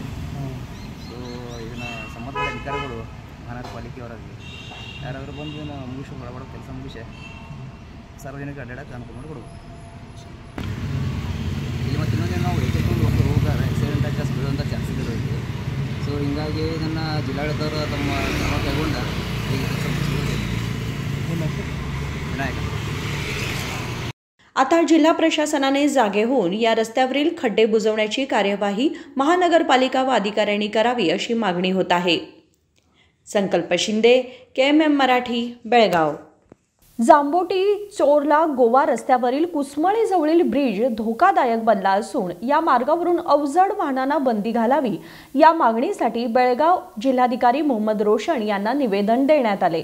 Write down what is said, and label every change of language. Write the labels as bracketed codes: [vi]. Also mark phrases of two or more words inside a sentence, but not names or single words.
[kn] ಸೊ ಇದನ್ನು ಸಂಬಂಧಪಟ್ಟ ಅಧಿಕಾರಿಗಳು ಮಹಾನಗರ ಪಾಲಿಕೆಯವರಾಗಲಿ ಯಾರಾದರೂ ಬಂದು ಇದನ್ನು ಮುಗಿಸಿ ಬಡಬಡ ಕೆಲಸ ಮುಗಿಸಿ ಸಾರ್ವಜನಿಕ ಅಡ್ಡಾಡಕ್ಕೆ ಅನುಕೂಲ ಮಾಡಿಕೊಡ್ಬೇಕು. ಇಲ್ಲಿ ಮತ್ತು ಇನ್ನೊಂದು ನಾವು ವೆಹಿಕಲ್ ಹೋಗಾರೆ ಆಕ್ಸಿಡೆಂಟ್ ಆಗಿ ಜಾಸ್ತಿ ಬೀಳುವಂಥ ಚಾನ್ಸಸ್ ಇರೋದು. ಸೊ ಹೀಗಾಗಿ ಇದನ್ನು ಜಿಲ್ಲಾಡಳಿತವರು ತಮ್ಮ ಕ್ರಮ ಕೈಗೊಂಡ ಈಗ ವಿನಾಯಕ. [mr] आता जिल्हा प्रशासनाने जागे होऊन या रस्त्यावरील खड्डे बुजवण्याची कार्यवाही महानगरपालिका व अधिकाऱ्यांनी करावी अशी मागणी होत आहे. संकल्प शिंदे, KMM मराठी, बेळगाव. जांबोटी चोरला गोवा रस्त्यावरील कुसमळीजवळील ब्रिज धोकादायक बनला असून या मार्गावरून अवजड वाहनांना बंदी घालावी या मागणीसाठी बेळगाव जिल्हाधिकारी मोहम्मद रोशन यांना निवेदन देण्यात आले.